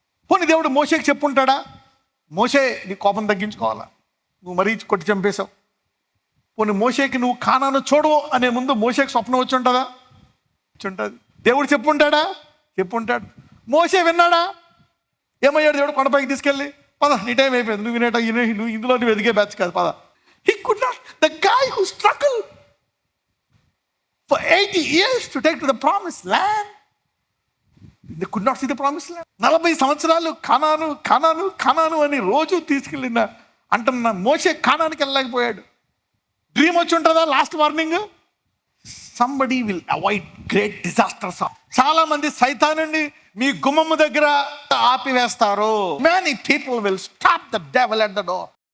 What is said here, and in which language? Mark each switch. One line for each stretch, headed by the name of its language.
Telugu: పోనీ దేవుడు మోషేకి చెప్పుంటాడా? మోషే, నీ కోపం తగ్గించుకోవాలా, నువ్వు మరీ కొట్టి చంపేశావు. పోనీ మోషేకి నువ్వు కానాను చూడవు అనే ముందు మోషేకి స్వప్నం వచ్చి ఉంటుందా? వచ్చి ఉంటుంది. దేవుడు చెప్పుంటాడా? చెప్పుంటాడు. మోషే విన్నాడా? ఏమయ్యాడు దేవుడు? కొండపైకి తీసుకెళ్ళి, పద నీ టైం అయిపోయింది, నువ్వు నువ్వు ఇందులో నువ్వు ఎదిగే బ్యాచ్ కాదు, పద.
English: He could not, the guy who struggled for 80 years to take to the promised land, they could not see the promised land.
Telugu: 40 సంవత్సరాలు కానాను కానాను కానాను అని రోజు తీసుకెళ్ళిన అంటున్న మోషే కానానికి వెళ్ళలేకపోయాడు. డ్రీమ్ వచ్చి ఉంటుందా?
English: Last warning, somebody will avoid great disasters.
Telugu: చాలా మంది సైతానుని మీ గుమ్మము దగ్గర ఆపివేస్తారు.
English: Many people will stop the devil at the door.